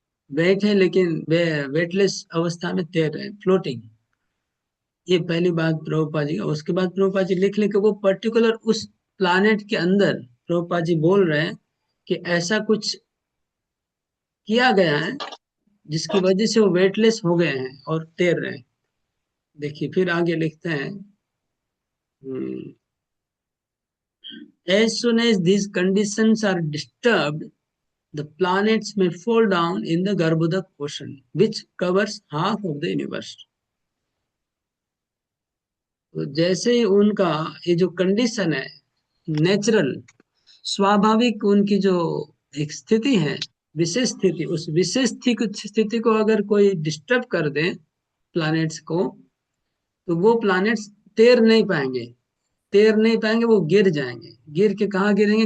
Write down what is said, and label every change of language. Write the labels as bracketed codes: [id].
[hi] Wait है लेकिन weightless अवस्था में तैर रहे हैं, फ्लोटिंग। ये पहली बात प्रभुपाद जी का। उसके बाद प्रभुपाद जी लिख लेके वो पर्टिकुलर उस प्लानेट के अंदर प्रभुपाद जी बोल रहे हैं कि ऐसा कुछ किया गया है जिसकी वजह से वो वेटलेस हो गए हैं और तैर रहे हैं। देखिए फिर आगे लिखते हैं, [en] as soon as these conditions are disturbed, the planets may fall down in the Garbhodak ocean, which covers half of the universe. [hi] तो जैसे ही उनका ये जो कंडीशन है, नेचुरल, स्वाभाविक उनकी जो एक स्थिति है, विशेष स्थिति, उस विशेष स्थिति को अगर कोई डिस्टर्ब कर दे प्लैनेट्स को, तो वो प्लैनेट्स तैर नहीं पाएंगे, तैर नहीं पाएंगे, वो गिर जाएंगे। गिर के कहाँ गिरेंगे?